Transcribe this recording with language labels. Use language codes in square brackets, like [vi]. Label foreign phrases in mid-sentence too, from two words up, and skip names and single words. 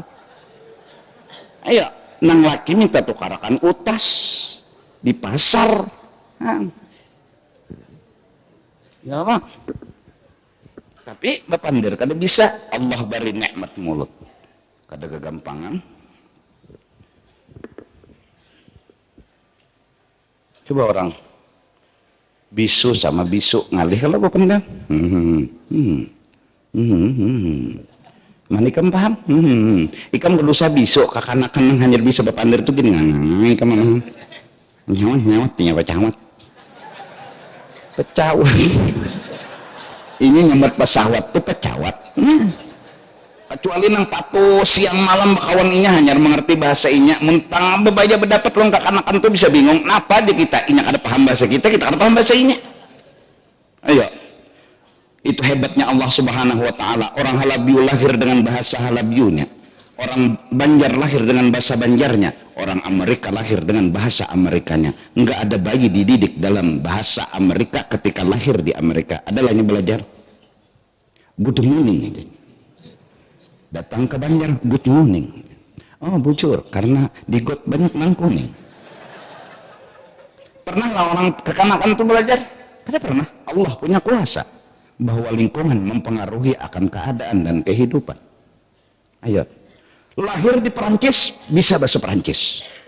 [bjn] Ayo nang laki minta tukarakan utas di pasar ya mak tapi bapandir kada bisa Allah beri nikmat mulut kada kegampangan. Coba orang bisu sama bisu ngalih kalau bapandir mana ikam paham? Ikam berdosa bisok kakanakan hanya bisa berpandir tuh gini ikam nyawat pecawat ini nyambat pesawat tuh pecawat kecuali nang patu siang malam bakawan inya hanya mengerti bahasa inya mentang bebaja berdapat long kakanakan tuh bisa bingung kenapa aja kita inya kada paham bahasa kita kada paham bahasa inya. [id] Ayo itu hebatnya [ar] الله سبحانه وتعالى. [id] Orang Halabiu lahir dengan bahasa Halabiunya, orang Banjar lahir dengan bahasa Banjarnya, orang Amerika lahir dengan bahasa Amerikanya. Enggak ada bayi dididik dalam bahasa Amerika ketika lahir di Amerika. Adalahnya belajar [en] good morning, [id] datang ke Banjar [en] good morning, [bjn] oh bocor karena di got banyak nang kuning. [id] Pernah nggak orang kekanakan itu belajar? Tidak pernah. Allah punya kuasa bahwa lingkungan mempengaruhi akan keadaan dan kehidupan. Ayo, lahir di Perancis bisa bahasa Perancis.